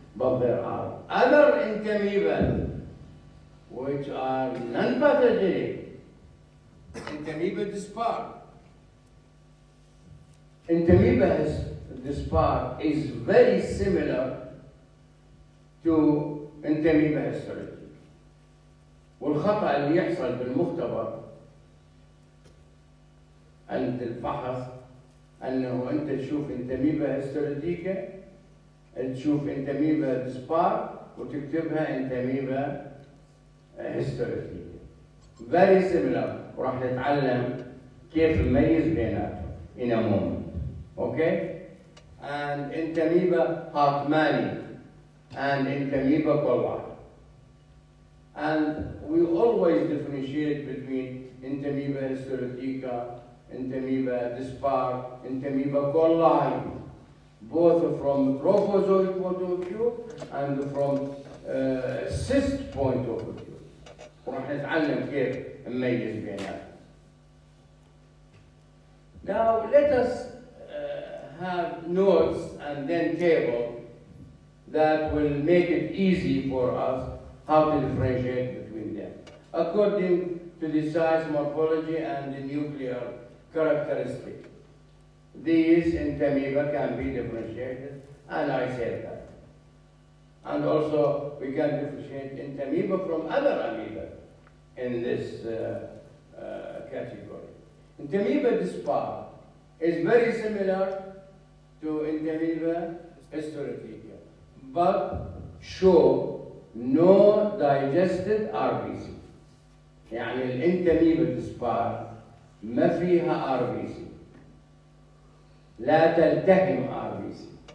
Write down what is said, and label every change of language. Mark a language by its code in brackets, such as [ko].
[en] But there are other Entamoebas which are non-pathogenic, Entamoeba dispar. Entamoeba dispar is very similar to Entamoeba histolytica. [ar] والخطأ اللي يحصل بالمختبر عند الفحص أنه أنت تشوف انتاميبا هيستوليتيكا، تشوف انتاميبا ديسبار وتكتبها انتاميبا هيستوليتيكا. [en] Very similar، [ar] وراح نتعلم كيف نميز بيناتهم [en] in a moment. Okay? And Entamoeba hartmanni and Entamoeba coli. And we always differentiate between Entamoeba histolytica, Entamoeba dispar, Entamoeba coli, both from trophozoite point of view and from cyst point of view. [ar] وراح نتعلم كيف نميز بيناتهم. [en] Now let us have notes and then table that will make it easy for us how to differentiate between them, according to the size, morphology, and the nuclear characteristic. These Entamoeba can be differentiated, and I said that. And also, we can differentiate Entamoeba from other amoeba in this category. Entamoeba dispar is very similar to Entamoeba histolytica, but show no digested RBC. [ar] يعني الانتاميبا dispar ما فيها RBC، لا تلتهم RBC.